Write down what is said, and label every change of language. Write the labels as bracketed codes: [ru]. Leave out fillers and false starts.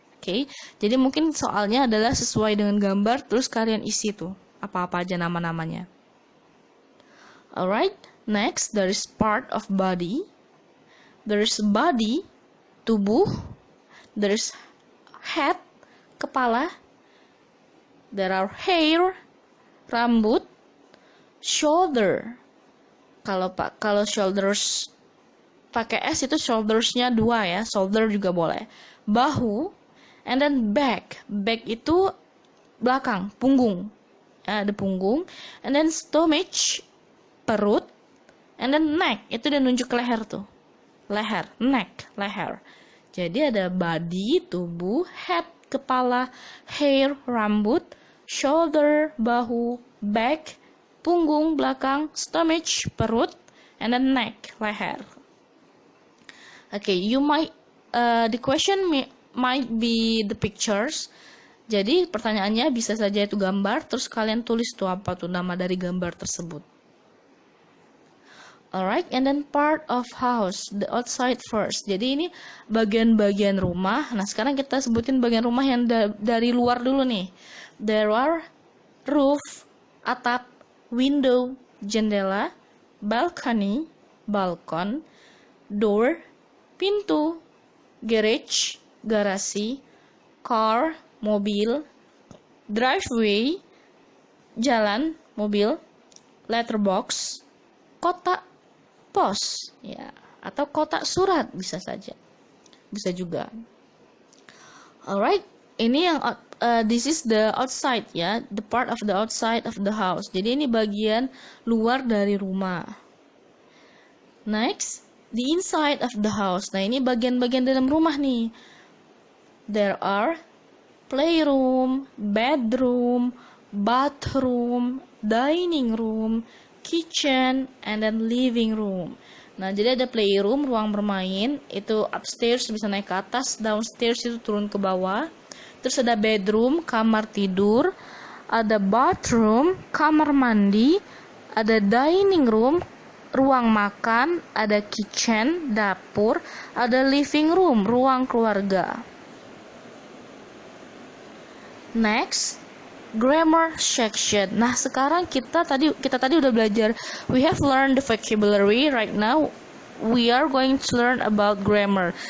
[id] Oke, jadi mungkin soalnya adalah sesuai dengan gambar, terus kalian isi tuh apa-apa aja nama-namanya. [en] Alright, next there is part of body. There is body, tubuh. There is head, kepala. There are hair, rambut. Shoulder. [id] Kalau shoulders pakai S itu shouldersnya 2 ya, shoulder juga boleh. Bahu, [en] and then back. [id] Back itu belakang, punggung. Ya, ada punggung. [en] And then stomach, perut. And then neck, [id] itu dia nunjuk leher tuh. Leher, neck, leher. Jadi ada body, tubuh, head, kepala, hair, rambut, shoulder, bahu, back, punggung, belakang, stomach, perut, and then neck, leher. [en] Okay, you might, the question might be the pictures. [id] Jadi pertanyaannya bisa saja itu gambar, terus kalian tulis tuh apa tuh nama dari gambar tersebut. [en] Alright, and then part of house, the outside first. [id] Jadi ini bagian-bagian rumah. Nah sekarang kita sebutin bagian rumah yang dari luar dulu nih. [en] There are roof, atap, window, jendela, balcony, balkon, door, pintu, garage, garasi, car, mobil, driveway, jalan, mobil, letterbox, kotak pos, ya, atau kotak surat bisa saja, bisa juga. Alright, [id] ini yang [en] this is the outside ya, the part of the outside of the house. [id] Jadi ini bagian luar dari rumah. [en] Next, the inside of the house. [id] Nah ini bagian-bagian dalam rumah nih. [en] There are playroom, bedroom, bathroom, dining room, kitchen, and then living room. [id] Nah, jadi ada playroom, ruang bermain, itu upstairs bisa naik ke atas, downstairs itu turun ke bawah. Terus ada bedroom, kamar tidur, ada bathroom, kamar mandi, ada dining room, ruang makan, ada kitchen, dapur, ada living room, ruang keluarga. [en] Next, grammar section. [id] Nah, sekarang kita tadi udah belajar. [en] We have learned the vocabulary. Right now, we are going to learn about grammar.